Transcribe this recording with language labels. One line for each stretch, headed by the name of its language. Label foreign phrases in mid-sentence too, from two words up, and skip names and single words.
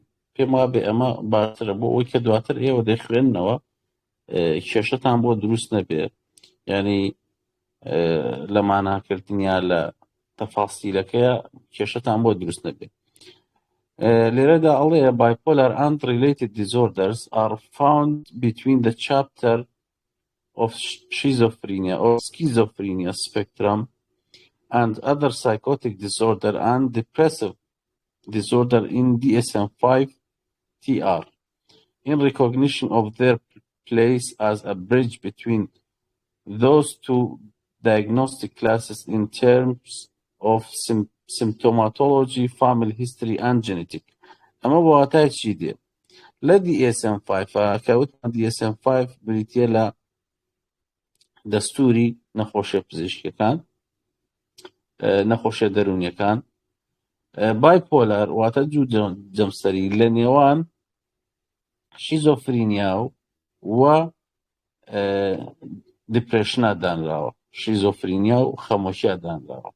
Central Kurdish: پێم وا بێ ئەمە باشترە بۆ ئەوەی کە دواتر ئێوە دەیخوێننەوە کێشەتان بۆ دروست نەبێ، یعنی لە ماناکردنیا لە تەفاسیلەکەیە کێشەتان بۆ دروست نەبێ. لێرەدا ئەڵێ
English: bipolar and related disorders are found between the chapter of schizophrenia or schizophrenia spectrum and other psychotic disorder and depressive disorder in DSM-5 TR, in recognition of their place as a bridge between those two diagnostic classes in terms of symptomatology, family history and genetic.
Central Kurdish: ئەمە بۆ واتای چی دێ؟ لە DSM-5 کەوتمان DSM-5 بریتیە لە دەستوری نەخۆشیە پزیشکیەکان، نەخۆشیە دەرونیەکان. بایپۆلار واتە دووجەمسەری لە نێوان شیزۆفرینیا و دیپرێشنە دانراوە، شیزۆفرینیا و خەمۆشیە دانراوە.